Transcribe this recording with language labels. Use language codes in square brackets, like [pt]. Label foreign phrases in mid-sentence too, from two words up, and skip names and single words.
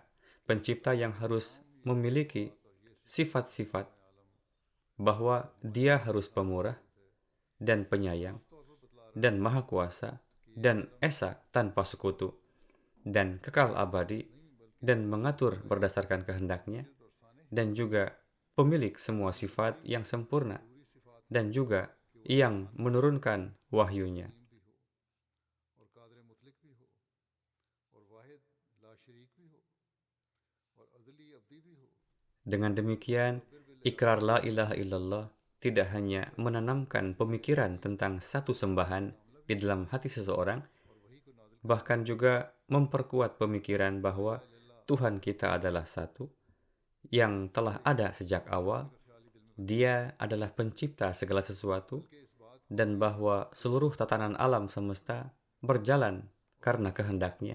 [id] Pencipta yang harus memiliki sifat-sifat bahwa dia harus pemurah dan penyayang dan maha kuasa dan esa tanpa sekutu dan kekal abadi dan mengatur berdasarkan kehendaknya dan juga pemilik semua sifat yang sempurna dan juga yang menurunkan wahyunya. [ur] और कादर मुतलक भी हो और वाहिद ला शरीक भी हो और अज़ली अब्दी भी हो। [id] Dengan demikian, ikrar [ar] لا إله إلا الله [id] tidak hanya menanamkan pemikiran tentang satu sembahan di dalam hati seseorang, bahkan juga memperkuat pemikiran bahwa Tuhan kita adalah satu, yang telah ada sejak awal, Dia adalah pencipta segala sesuatu, dan bahwa seluruh tatanan alam semesta berjalan karena kehendaknya.